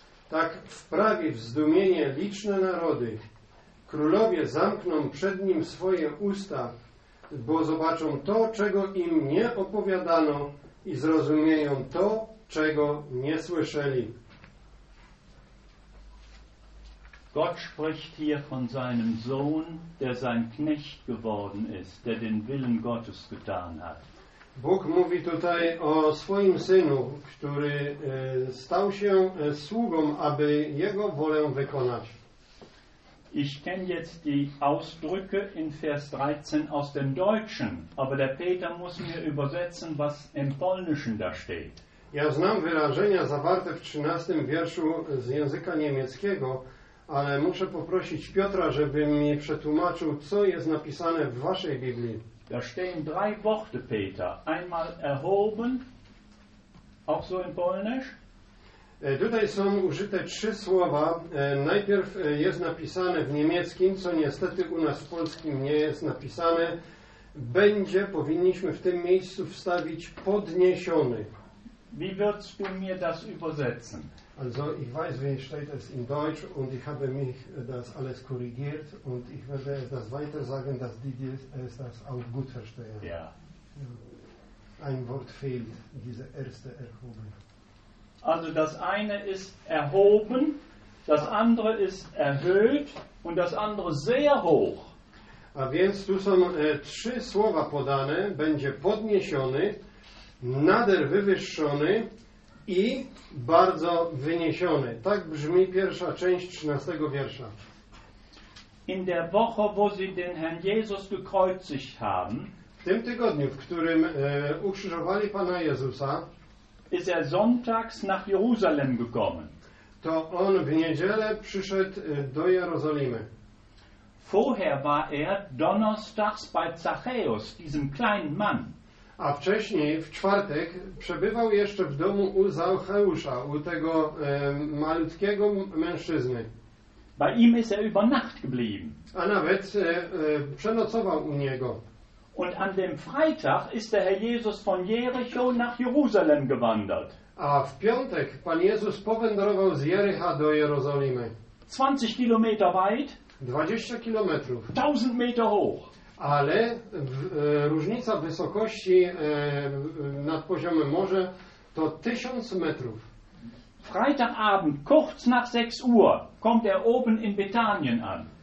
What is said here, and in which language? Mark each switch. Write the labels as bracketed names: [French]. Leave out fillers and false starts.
[Polish] Tak wprawi w zdumienie liczne narody. Królowie zamkną przed nim swoje usta, bo zobaczą to, czego im nie opowiadano i zrozumieją to, czego nie słyszeli. [German] Gott spricht hier von seinem Sohn, der sein Knecht geworden ist, der den Willen Gottes getan hat. [Polish] Bóg mówi tutaj o swoim synu, który stał się sługą, aby jego wolę wykonać. [German] Ich kenne jetzt die Ausdrücke in Vers 13 aus dem Deutschen, aber der Peter muss mir übersetzen, was im Polnischen da steht. [Polish] Ja znam wyrażenia zawarte w 13 wierszu z języka niemieckiego, ale muszę poprosić Piotra, żeby mi przetłumaczył, co jest napisane w waszej Biblii. [German] Da stehen drei Worte, Peter. Einmal erhoben, auch so in Polnisch. [Polish] Tutaj są użyte trzy słowa. Najpierw jest napisane w niemieckim, co niestety u nas w polskim nie jest napisane. Będzie, powinniśmy w tym miejscu wstawić, podniesiony. [German] Wie würdest du mir das übersetzen? Also, ich weiß, wie steht es in Deutsch und ich habe mich das alles korrigiert und ich werde das weiter sagen, dass die es das auch gut verstehen. Ja. Ein Wort fehlt, diese erste erhoben. Also, das eine ist erhoben, das andere ist erhöht und das andere sehr hoch. [Polish] A więc tu są trzy słowa podane, będzie podniesiony, nader wywyższony i bardzo wyniesiony. Tak brzmi pierwsza część 13 wiersza. [German] In der Woche, wo sie den Herrn Jesus gekreuzigt haben, [Polish] w tym tygodniu, w którym ukrzyżowali Pana Jezusa, [German] ist er sonntags nach Jerusalem gekommen. [Polish] To on w niedzielę przyszedł do Jerozolimy. [German] Vorher war er donnerstags bei Zachäus, diesem kleinen Mann. [Polish] A wcześniej, w czwartek, przebywał jeszcze w domu u Zacheusza, u tego malutkiego mężczyzny. [German] Bei ihm ist er über Nacht geblieben. [Polish] A nawet przenocował u niego. [German] Und an dem Freitag ist der Herr Jesus von Jericho nach Jerusalem gewandert. [Polish] A w piątek Pan Jezus powędrował z Jerycha do Jerozolimy. [German] 20 kilometer weit. [Polish] 20 kilometrów. [German] 1000 meter hoch. [Polish] Ale różnica wysokości nad poziomem morza to 1000 metrów. [German] Freitagabend, kurz nach 6 Uhr, kommt er oben in Betanien an.